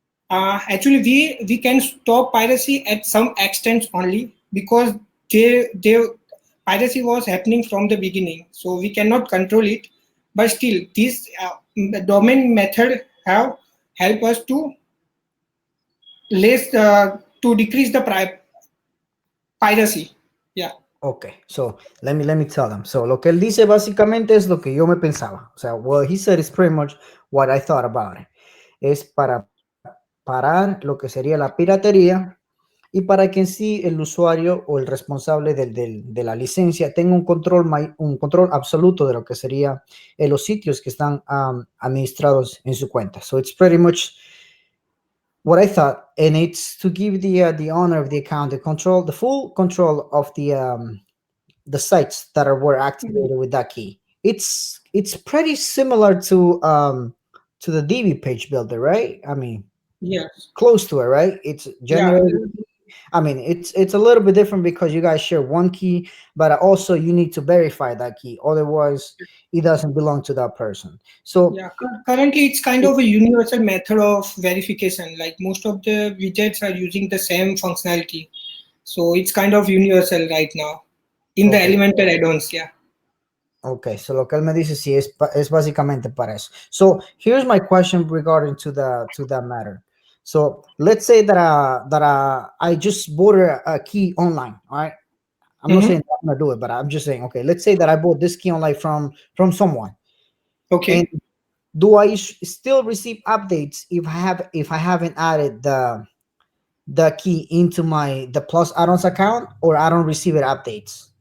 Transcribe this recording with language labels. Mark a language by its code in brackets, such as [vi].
[en] Actually, we can stop piracy at some extent only, because they piracy was happening from the beginning. So we cannot control it, but still this domain method have helped us to decrease the piracy. Yeah. Okay, so let me tell them. [es] So lo que él dice básicamente es lo que yo me pensaba. O sea, [en] what he said is pretty much what I thought about it. [es] Es para parar lo que sería la piratería y para que en sí el usuario o el responsable de la licencia tenga un control absoluto de lo que sería los sitios que están administrados en su cuenta. [en] So it's pretty much what I thought, and it's to give the owner of the account the full control of the sites that were activated with that key. It's pretty similar to the DB page builder, right? I mean, Yes. close to it, right? It's generated. Yeah. I mean, it's a little bit different because you guys share one key, but also you need to verify that key. Otherwise, it doesn't belong to that person. So yeah, currently it's kind of a universal method of verification. Like most of the widgets are using the same functionality. So it's kind of universal right now in the Elementor add-ons, yeah. Okay, so [es] lo que él me dice sí es básicamente para eso. [en] So here's my question regarding to that matter. So let's say that I just bought a key online, all right? I'm not saying I'm gonna do it, but I'm just saying, okay, let's say that I bought this key online from someone. Okay. And do I still receive updates if I haven't added the key into the Plus Addons account, or I don't receive it updates?